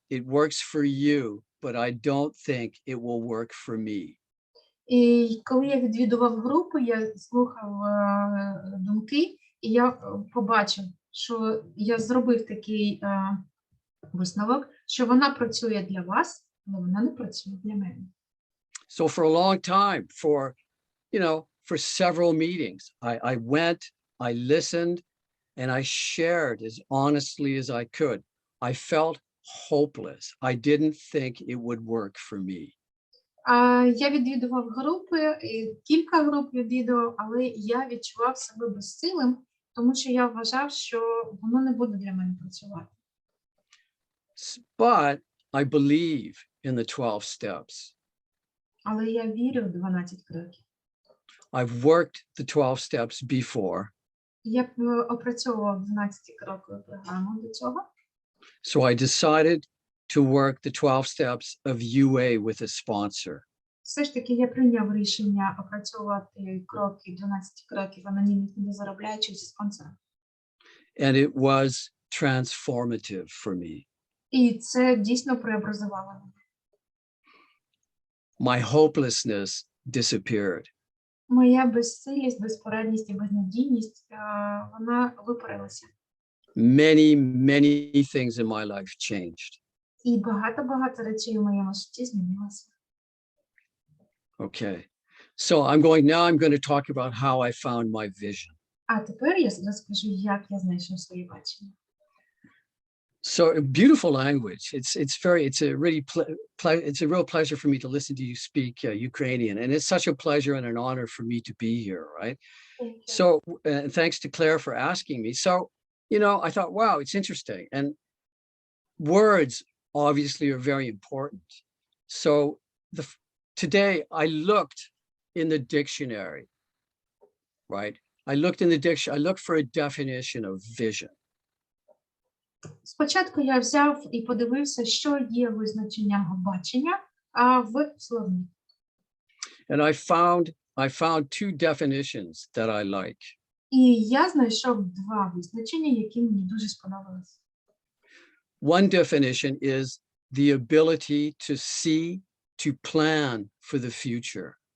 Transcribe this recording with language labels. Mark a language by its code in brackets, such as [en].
[en] It works for you, but I don't think it will work for me. [uk] І коли я відвідував групу, я слухав думки, і я побачив, що я зробив такий висновок, що вона працює для вас, але вона не працює для мене. [en] So for a long time, for several meetings, I went, I listened, and I shared as honestly as I could. I felt hopeless. I didn't think it would work for me. [uk] Я відвідував групи, кілька груп відвідував, але я відчував себе безсилим, тому що я вважав, що воно не буде для мене працювати. [en] But I believe in the 12 steps. [uk] Але я вірю в 12 кроків. [en] I've worked the 12 steps before. [uk] Я опрацьовував 12 крокову програму до цього. [en] So I decided to work the 12 steps of UA with a sponsor. [uk] Все ж таки я прийняв рішення опрацьовувати 12 кроків анонімних недозаробляючих зі спонсором. [en] And it was transformative for me. [uk] І це дійсно преобразувало мене. [en] My hopelessness disappeared. [uk] Моя безсилість, безпорадність і безнадійність, вона випарилася. [en] Many, many things in my life changed. [uk] І багато речей у моєму житті змінилося. [en] Okay. So I'm going to talk about how I found my vision. А тепер я розкажу, як я знайшов своє бачення. So beautiful language. It's a really it's a real pleasure for me to listen to you speak Ukrainian, and it's such a pleasure and an honor for me to be here, right? So thanks to Claire for asking me. So, I thought, wow, it's interesting. And words obviously are very important. So today I looked in the dictionary, right? I looked for a definition of vision. [uk] Спочатку я взяв і подивився, що є визначенням бачення в словнику. [en] And I found two definitions that I like. [uk] І я знайшов два визначення, які мені дуже сподобалися. [en] One definition is the ability to see, to plan for the future.